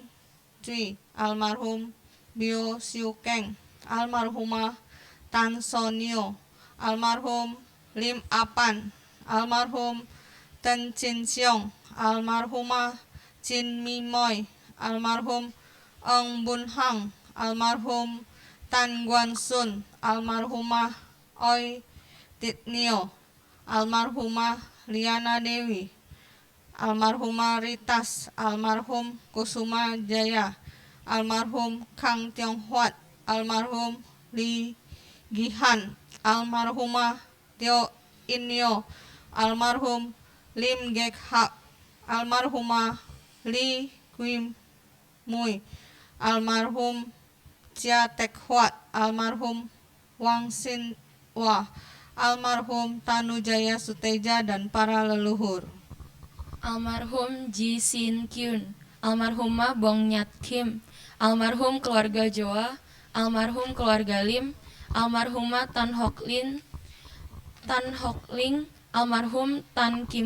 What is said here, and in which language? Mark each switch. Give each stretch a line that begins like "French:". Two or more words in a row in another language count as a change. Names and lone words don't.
Indonesian: Cui, almarhum Bio Siu Keng, almarhumah Tan Sonio, almarhum Lim Apan, almarhum Ten Chin Siong, almarhumah Chin Mi Moy, almarhum Eng Bun Hang, almarhum Tan Guan Sun, almarhumah Oi Tit Nio, almarhumah Liana Dewi, almarhumah Ritas, almarhum Kusuma Jaya, almarhum Kang Tiong Huat, almarhum Li Gihan, almarhumah Tio Inyo, almarhum Lim Gek Hak, almarhumah Li Quim Mui, almarhum Chia Tek Huat, almarhum Wang Sin Wah, almarhum Tanu Jaya Suteja dan para leluhur. Almarhum Ji Sin Kyun, almarhumah Bong Nyat Kim, almarhum keluarga Joa, almarhum keluarga Lim, almarhumah Tan Hok Ling, almarhum Tan Kim